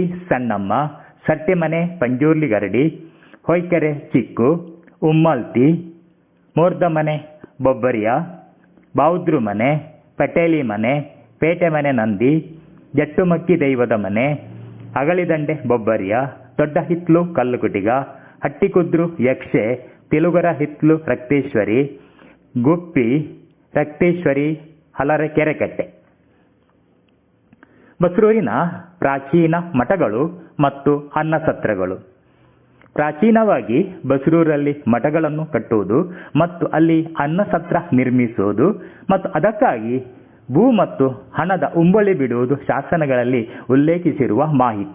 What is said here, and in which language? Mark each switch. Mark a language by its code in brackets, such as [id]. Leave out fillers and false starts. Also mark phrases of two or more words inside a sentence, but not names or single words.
[kn] ಸಣ್ಣಮ್ಮ, ಸಟ್ಟಿಮನೆ ಪಂಜುರ್ಲಿ ಗರಡಿ, ಹೊಯ್ಕೆರೆ ಚಿಕ್ಕು, ಉಮ್ಮಲ್ತಿ, ಮೋರ್ದಮನೆ ಬೊಬ್ಬರಿಯ, ಬೌದ್ರು ಮನೆ, ಪಟೇಲಿ ಮನೆ, ಪೇಟೆ ಮನೆ ನಂದಿ, ಜಟ್ಟುಮಕ್ಕಿ ದೈವದ ಮನೆ, ಅಗಳಿದಂಡೆ ಬೊಬ್ಬರಿಯ, ದೊಡ್ಡ ಹಿತ್ಲು ಕಲ್ಲುಗುಟಿಗ, ಹಟ್ಟಿಕುದ್ರು ಯಕ್ಷೆ, ತಿಲುಗರ ಹಿತ್ಲು ರಕ್ತೇಶ್ವರಿ, ಗುಪ್ಪಿ ರಕ್ತೇಶ್ವರಿ, ಹಲರೆ ಕೆರೆಕಟ್ಟೆ. ಬಸರೂರಿನ ಪ್ರಾಚೀನ ಮಠಗಳು ಮತ್ತು ಅನ್ನಸತ್ರಗಳು. ಪ್ರಾಚೀನವಾಗಿ ಬಸರೂರಲ್ಲಿ ಮಠಗಳನ್ನು ಕಟ್ಟುವುದು ಮತ್ತು ಅಲ್ಲಿ ಅನ್ನಸತ್ರ ನಿರ್ಮಿಸುವುದು ಮತ್ತು ಅದಕ್ಕಾಗಿ ಭೂ ಮತ್ತು ಹಣದ ಉಂಬಳಿ ಬಿಡುವುದು ಶಾಸನಗಳಲ್ಲಿ ಉಲ್ಲೇಖಿಸಿರುವ ಮಾಹಿತಿ.